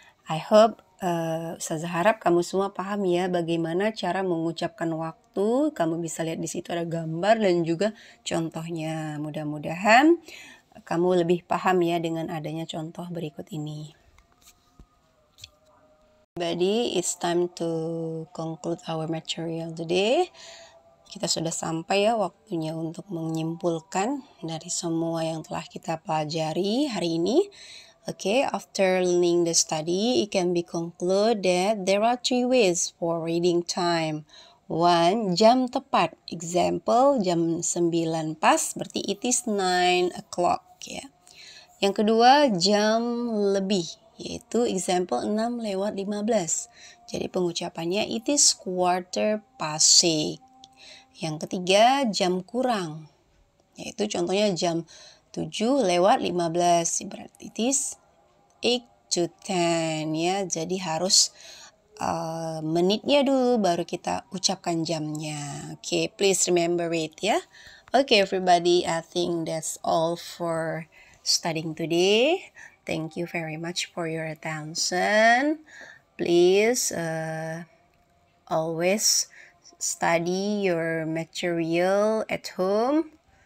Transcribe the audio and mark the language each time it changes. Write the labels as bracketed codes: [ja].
[en] I hope, [id] Ustazah harap kamu semua paham ya bagaimana cara mengucapkan waktu. Kamu bisa lihat di situ ada gambar dan juga contohnya. Mudah-mudahan kamu lebih paham ya dengan adanya contoh berikut ini. [en] Everybody, it's time to conclude our material today. [id] Kita sudah sampai ya waktunya untuk menyimpulkan dari semua yang telah kita pelajari hari ini. [en] Okay, after learning the study, it can be concluded that there are 3 ways for reading time. [id] 1. Jam tepat. Example, jam 9 pas, berarti [en] it is 9 o'clock [id] ya. Yang kedua, jam lebih. Yaitu example 6 lewat 15. Jadi pengucapannya [en] it is quarter past 6. [id] Yang ketiga jam kurang. Yaitu contohnya jam 7 lewat 15. [en] Berarti it is 8 to 10 ya. [id] Jadi harus menitnya dulu baru kita ucapkan jamnya. [en] Okay, please remember it ya. Okay everybody, I think that's all for studying today. Thank you very much for your attention. Please always study your material at home.